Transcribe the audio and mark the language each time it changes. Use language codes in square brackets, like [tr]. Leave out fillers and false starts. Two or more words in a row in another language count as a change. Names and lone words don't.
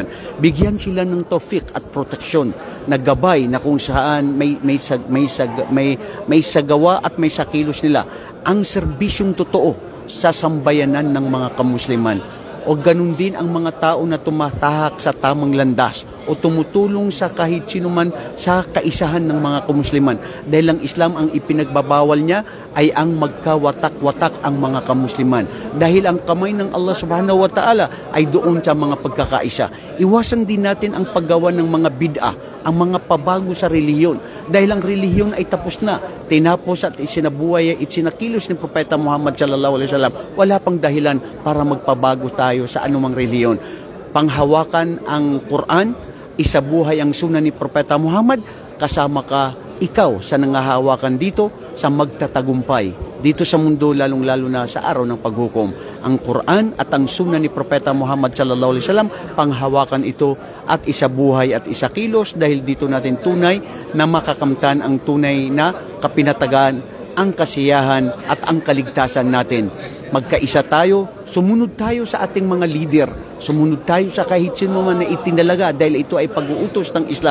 [tl] Bigyan sila ng tawfik at proteksyon na gabay na kung saan may sagawa at may sakilos nila ang serbisyong totoo sa sambayanan ng mga kamusliman. O ganun din ang mga tao na tumatahak sa tamang landas o tumutulong sa kahit sino man sa kaisahan ng mga kamusliman. Dahil ang Islam ang ipinagbabawal niya ay ang magkawatak-watak ang mga kamusliman. Dahil ang kamay ng Allah [ar] سبحانه وتعالى [tl] ay doon sa mga pagkakaisa. Iwasan din natin ang paggawa ng mga bid'ah, ang mga pabago sa relihiyon. Dahil ang relihiyon ay tapos na. Tinapos at isinabuhay at sinakilos ni Propeta Muhammad [ar] صلى الله عليه وسلم. [tl] Wala pang dahilan para magpabago tayo sa anumang relihiyon. Panghawakan ang Quran, isabuhay ang sunnah ni Propeta Muhammad, kasama ka ikaw sa nangahawakan dito sa magtatagumpay dito sa mundo, lalong-lalo na sa araw ng paghukom. Ang Quran at ang sunnah ni Propeta Muhammad [ar] صلى الله عليه وسلم, [tl] panghawakan ito at isabuhay at isakilos, dahil dito natin tunay na makakamtan ang tunay na kapinatagan, ang kasiyahan at ang kaligtasan natin. Magkaisa tayo, sumunod tayo sa ating mga leader, sumunod tayo sa kahit sino man na itinalaga, dahil ito ay pag-uutos ng Islam.